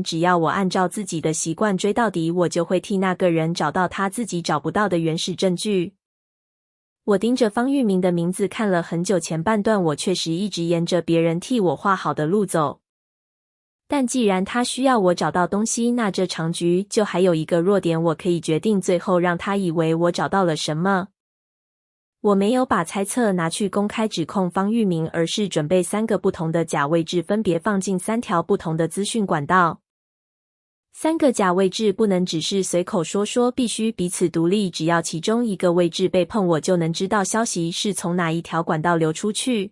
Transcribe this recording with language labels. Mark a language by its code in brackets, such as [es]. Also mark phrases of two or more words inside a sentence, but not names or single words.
[zh] 只要我按照自己的習慣追到底，我就會替那個人找到他自己找不到的原始證據。我盯着方玉明的名字看了很久，前半段我確實一直沿着別人替我畫好的路走。但既然他需要我找到東西，那這場局就還有一個弱點，我可以決定最後讓他以為我找到了什麼。我沒有把猜測拿去公開指控方玉明，而是準備3個不同的假位置，分別放進3條不同的資訊管道。3個假位置不能只是隨口說說，必須彼此獨立，只要其中一個位置被碰，我就能知道消息是從哪一條管道流出去。